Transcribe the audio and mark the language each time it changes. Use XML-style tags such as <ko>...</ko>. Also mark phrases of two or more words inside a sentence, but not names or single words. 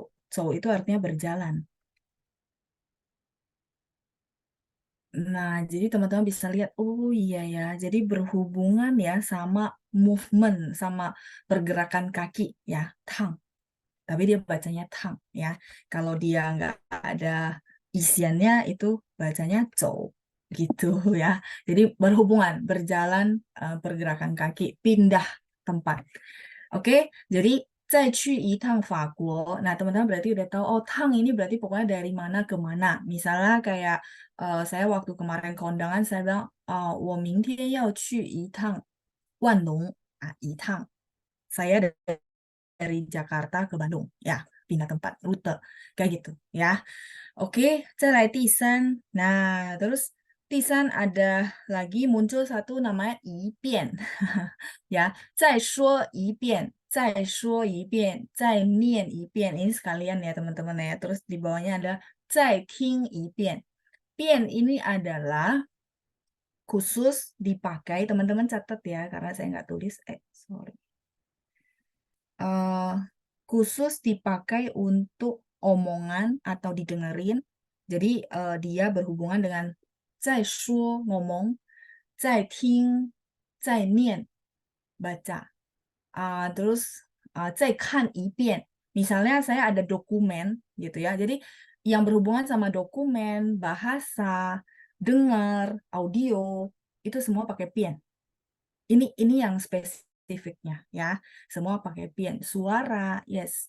<id>Zhou itu artinya berjalan. Nah, jadi teman-teman bisa lihat, oh iya ya, jadi berhubungan ya sama movement, sama pergerakan kaki ya, tang. Tapi dia bacanya tang ya. Kalau dia nggak ada isiannya itu bacanya zhou gitu ya. Jadi berhubungan, berjalan, pergerakan kaki, pindah tempat. Oke, jadi</id> <zh>再去一趟法国.</zh> <id>Nah, teman-teman berarti udah tahu, oh tang ini berarti pokoknya dari mana ke mana. Misalnya kayak saya waktu kemarin kondangan, saya bilang,</id> <zh>我明天要去一趟万隆.一趟.</zh> <id>Saya dari Jakarta ke Bandung. Ya, pindah tempat, rute. Kayak gitu ya. Oke,</id> <zh>再来第三.</zh> <id>Nah, terus 第三 ada lagi muncul satu namanya 一遍.</id> <zh>Ya, 再说一遍, 再说一遍, 再念一遍.</zh> <id>Ini sekalian ya teman-teman ya. Terus di bawahnya ada</id> <zh>再听一遍.</zh> <id>遍 ini adalah khusus dipakai, teman-teman catat ya, karena saya nggak tulis. Sorry. Khusus dipakai untuk omongan atau didengerin. Jadi dia berhubungan dengan 再说 ngomong, 再听, 再念 baca.</id> <zh>Terus 再看一遍.</zh> <id>Misalnya saya ada dokumen gitu ya. Jadi yang berhubungan sama dokumen, bahasa, dengar, audio, itu semua pakai pian. Ini yang spesifiknya ya. Semua pakai pian. Suara, yes.</id>